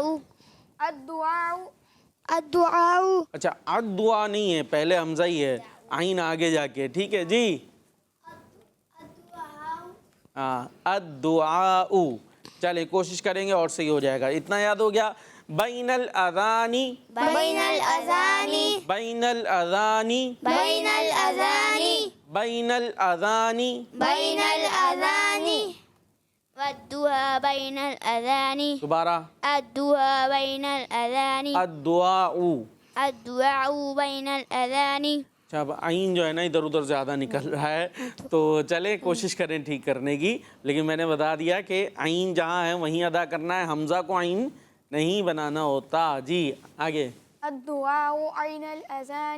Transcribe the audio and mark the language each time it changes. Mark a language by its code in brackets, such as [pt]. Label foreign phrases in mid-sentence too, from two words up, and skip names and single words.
[ar] الدعاء. الدعاء. [ur] اچھا الدعاء نہیں ہے، پہلے حمزہ ہی ہے، عین آگے جا کے. ٹھیک ہے جی. ہاں الدعاء. چلے کوشش کریں گے اور صحیح ہو جائے گا. اتنا یاد ہو گیا. [ar] بین الاذان، بین الاذان. بین الاذان، بین الاذان. بین الاذان. بین الاذان. والدعاء بین الاذان. [ur] دوبارہ. [ar] الدعاء بین الاذان. الدعاء. الدعاء بین الاذان. [ur] اچھا اب عین جو ہے نا ادھر ادھر زیادہ نکل رہا ہے، تو چلے کوشش کریں ٹھیک کرنے کی. لیکن میں نے بتا دیا کہ عین جہاں ہے وہیں ادا کرنا ہے، حمزہ کو عین نہیں بنانا ہوتا. جی آگے. [ar] الدعاء بین الاذان.